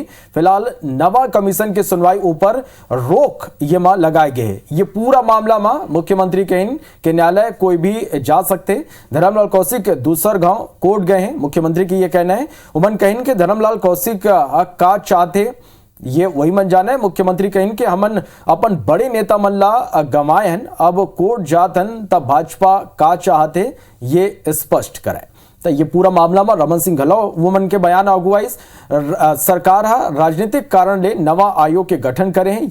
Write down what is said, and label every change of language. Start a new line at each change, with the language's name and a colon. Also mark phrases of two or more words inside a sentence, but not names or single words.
Chhattisgarhi: फिलहाल नवा कमीशन के सुनवाई ऊपर रोक ये मां लगाए गए। ये पूरा मामला में मुख्यमंत्री के न्यायालय कोई भी जा सकते। धर्मलाल कौशिक दूसर गांव कोर्ट गए हैं। मुख्यमंत्री की ये कहना है उमन कहिन के धर्मलाल कौशिक का चाहते ये वही मन जाना है। मुख्यमंत्री कहिन के हमन अपन बड़े नेता मन ला गमाए हन, अब कोर्ट जात हन तब भाजपा का चाहते ये स्पष्ट कराए। तो ये पूरा मामला में रमन सिंह घलो वो मन के बयान अगुवाई सरकार राजनीतिक कारण ले नवा आयोग के गठन करे हैं।